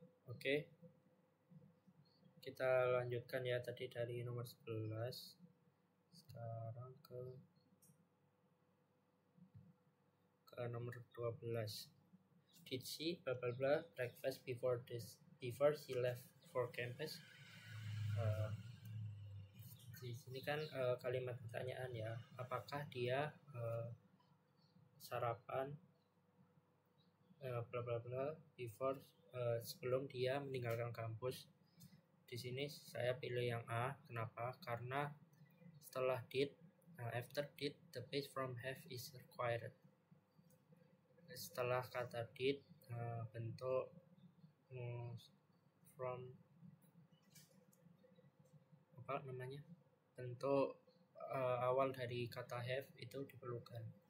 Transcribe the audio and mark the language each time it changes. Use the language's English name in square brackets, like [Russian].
[Indonesian] Oke, kita lanjutkan ya, tadi dari nomor 11 sekarang ke nomor 12. [English] Did she bla bla bla breakfast before she left for campus? [Indonesian] Di sini kan kalimat pertanyaan ya, apakah dia sarapan bla bla bla before, sebelum dia meninggalkan kampus. Di sini saya pilih yang A. Kenapa? Karena setelah did, [English] after did, the base from have is required. [Indonesian] Setelah kata did, bentuk from bentuk awal dari kata have itu diperlukan.